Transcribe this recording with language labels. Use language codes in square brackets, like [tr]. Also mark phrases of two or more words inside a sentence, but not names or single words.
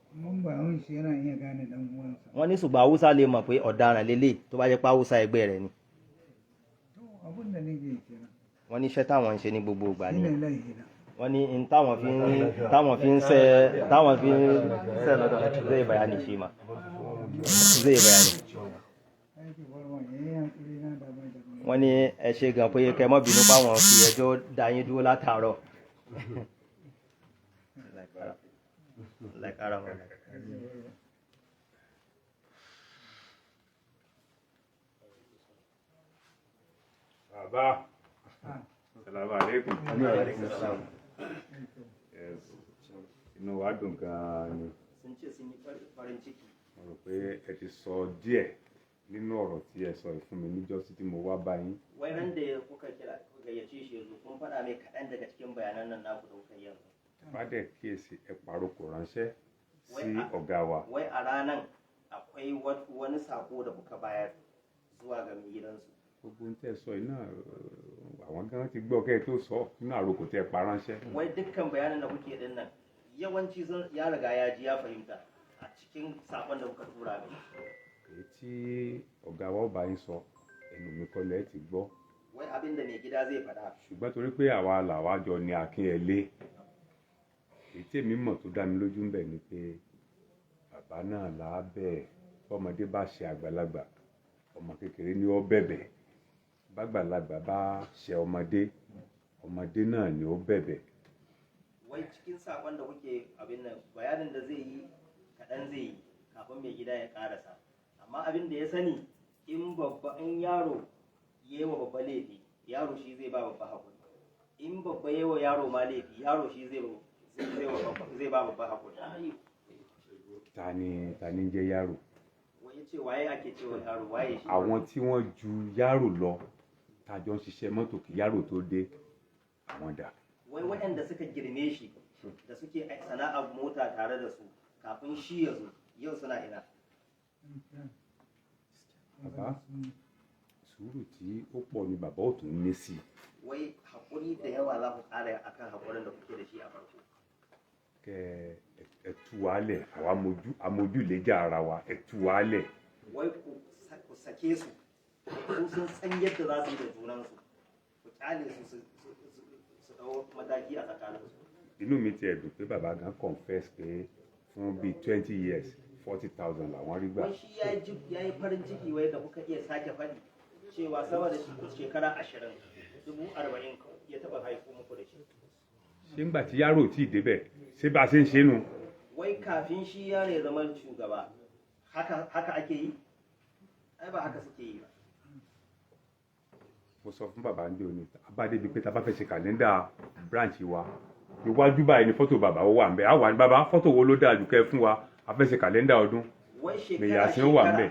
[yo] Wọ́n ní ṣùgbọ́n Haúsá lè mọ̀ pé ọ̀daràn lélẹ̀ tó bá jẹ́ pé Haúsá ẹgbẹ́ rẹ̀ ni. Wọ́n ní iṣẹ́ táwọn ń ṣe ní gbogbo ìgbà nìyẹn. Wọ́n ní táwọn fi ń ṣe lọ́dọ̀ [ha] zai bayani shi ma zai bayani. [yo] Wọ́n ní ẹ ṣe gan pé kẹ́ mọ́ bínú páwọn fi ẹjọ́ dá yín dúró látàárọ̀. [ha] Baba, salamu alaikum. [yo] Yes. Inú wa dùn gan-an ni. Mo rò pé ẹ ti sọ díẹ̀ nínú ọ̀rọ̀ tí ẹ sọ fún mi níjọ́sí tí mo wá bá yín. [ha] Wai ran da kuka gayyace shi yanzu kun faɗa mai kaɗan daga cikin bayanan nan naku da kuka yi yanzu. [yo] Bá dẹ̀ kíyèsí ẹ pàrokò ránṣẹ́ sí ọ̀gá wa. [ha] Wai a ranan akwai wani sako da kuka bayar zuwa ga mai gidansu. [yo] Gbogbo ń tẹ́ sọ iná àwọn gan ti gbọ́ kẹ́ ẹ tó sọ nínú àròkò tẹ́ pa ránṣẹ́. [ha] Wai dukkan bayanan da kuke din nan yawanci ya riga ya ji ya fahimta a cikin sakon da kuka tura mai. [yo] Èyí tí ọ̀gá wa bá yín sọ ẹnu mi kọ́ lẹ́ ti gbọ́. [ha] Wai abin da mai gida zai faɗa. [yo] Ṣùgbọ́n torí pé àwa làwa jọ ní Akínyẹlé èyí tí èmi mọ̀ tó dá mi lójú ń bẹ̀ ni pé bàbá náà là á bẹ̀ fọmọdé bá ṣe àgbàlagbà ọmọ kékeré ni ó bẹ̀bẹ̀ bàgbàlagbà bá ṣe ọmọdé náà ni ó bẹ̀bẹ̀. [ha] Wai cikin sakon da kuke abin nan bayanin da zai yi kaɗan zai yi kafin mai gida ya ƙarasa amma abin da ya sani in yaro ya yi wa babba laifi yaro shi zai ba babba haƙuri in babba ya yi wa yaro ma laifi yaro shi zai ba babba haƙuri. [yo] Ta ni jẹ́ yaro? [ha] Wai ya ce waye ake cewa yaro waye shi? [yo] Àwọn tí wọ́n ju yaro lọ tájọ ń ṣiṣẹ́ mọ́tò kí yaro tó dé àwọn dà. [ha] Wai waɗanda suka girme shi da suke sana'ar mota tare da su kafin shi ya zo yau suna ina. [yo] Bàbá sùúrù tí ó pọ̀ ni bàbá ò tún ní sí. [ha] Wai haƙuri da yawa za ku ƙara akan haƙurin da kuke da shi a farko. [yo] Kẹ ẹ tú wa lẹ̀ àwa amójúlẹ́jà ara wa ẹ tú wa lẹ̀. [ha] Wai ku sake su sun san yadda za su yi da junansu ku kyale su ɗau mataki a tsakaninsu. [yo] Inú mi ti ẹ̀dùn pé bàbá gan confess pé fún bíi 20 years 40,000 làwọn rí gbà. [ha] Wai shi ya yi farin ciki wai da kuka iya sake faɗi cewa sama da shekara 20,040 ya taɓa haifo muku da shi. [yo] Ṣé ńgbà tí yàrá ò tí ì débẹ̀ ṣé bá a ṣe ń ṣe nù? [ha] Wai kafin shi yaro ya zama shugaba haka ake yi? Ai ba haka suke yi ba. [yo] Mo sọ fún bàbá ń dé òní abáde bíi pé tá a bá fẹ́ ṣe kàlẹ́ndà branch wa iwájú báyìí ni fọ́tò bàbá ó wà ń bẹ̀ á wà ní bàbá fọ́tò wo ló dáa jù kẹ́ fún wa a fẹ́ ṣe kàlẹ́ndà ọdún mèyà sí ó wà ń bẹ̀.